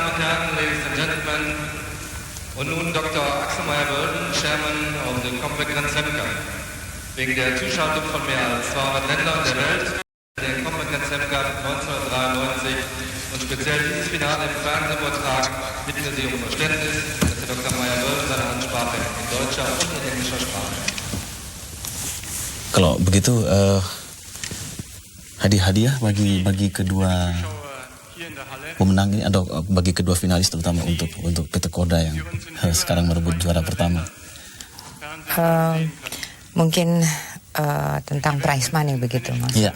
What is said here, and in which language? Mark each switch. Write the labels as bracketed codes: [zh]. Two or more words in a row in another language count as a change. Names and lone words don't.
[de] Herren, [en] ladies and gentlemen, [de] und nun Dr. Axel Meyer-Wölden, [en] Chairman of the Compaq Grand Slam Cup. [de] Wegen der Zuschaltung von mehr als 200 Ländern der Welt, der Compaq Grand Slam Cup 1993 und speziell dieses Finale im Fernsehen übertragen, bitten wir Sie um Verständnis, dass Herr Dr. Meyer-Wölden seine Ansprache in deutscher und in englischer Sprache. [id] Kalau begitu hadiah bagi kedua pemenang ini atau bagi kedua finalis terutama untuk Petr Korda yang sekarang merebut juara pertama. Mungkin tentang [en] prize money [id] begitu maksudnya.